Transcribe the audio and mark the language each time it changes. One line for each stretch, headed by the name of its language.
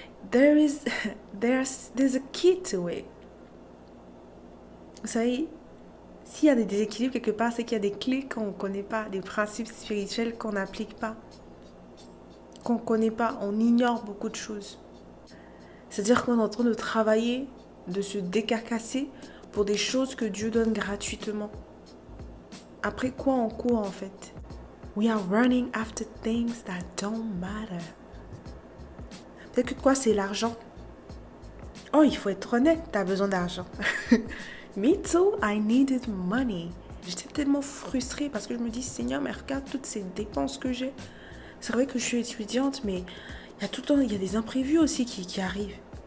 English: There's a key to it.
French: Vous savez, s'il y a des déséquilibres quelque part, c'est qu'il y a des clés qu'on ne connaît pas, des principes spirituels qu'on n'applique pas, qu'on ne connaît pas, on ignore beaucoup de choses. C'est-à-dire qu'on est en train de travailler, de se décarcasser pour des choses que Dieu donne gratuitement. Après quoi on court en fait?
English: We are running after things that don't matter.
French: Peut-être que quoi, c'est l'argent. Oh, il faut être honnête, tu as besoin d'argent.
English: Me too, I needed money.
French: J'étais tellement frustrée parce que je me dis, Seigneur, mais regarde toutes ces dépenses que j'ai. C'est vrai que je suis étudiante, mais il y a tout le temps, il y a des imprévus aussi qui arrivent.